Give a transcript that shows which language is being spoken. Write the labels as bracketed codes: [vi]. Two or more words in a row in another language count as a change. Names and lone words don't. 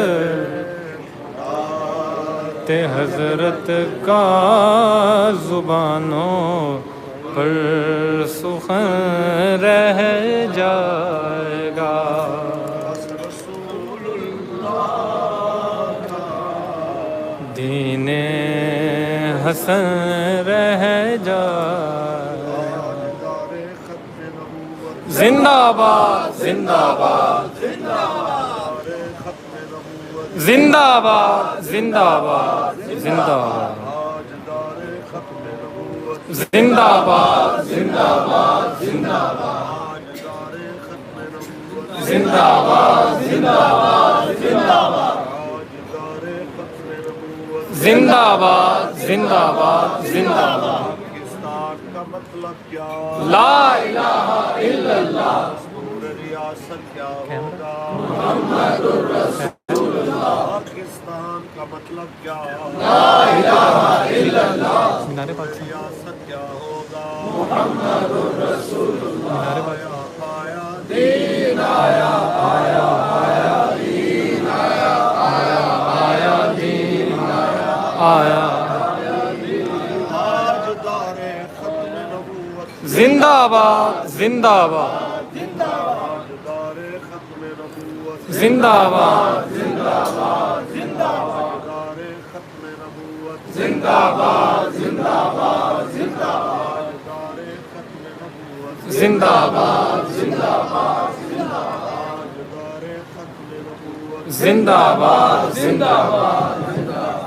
[ur] تے حضرت کا زبانوں پر سخن رہ جائے گا، دین حسن رہ جائے گا، زندہ باد زندہ باد زندہ باد زندہ باد زندہ باد زندہ باد زندہ باد زندہ باد زندہ باد زندہ باد زندہ باد زندہ باد زندہ باد زندہ باد، پاکستان کا مطلب کیا، لا [ar] الہ الا اللہ، [ur] ریاست کیا ہوگا، [ar] محمد الرسول اللہ، [ur] پاکستان کا مطلب کیا، [ar] لا الہ الا اللہ، [ur] ریاست کیا ہوگا، [ar] محمد الرسول اللہ، [ur] آیا دین آیا آیا آیا دین آیا آیا آیا دین آیا آیا، آج دار ختم نبوت، زندہ باد زندہ باد زندہ باد زندہ باد زندہ باد ختم نبوت، زندہ باد زندہ باد زندہ باد ختم نبوت، زندہ باد زندہ باد زندہ باد ختم نبوت، زندہ باد زندہ باد زندہ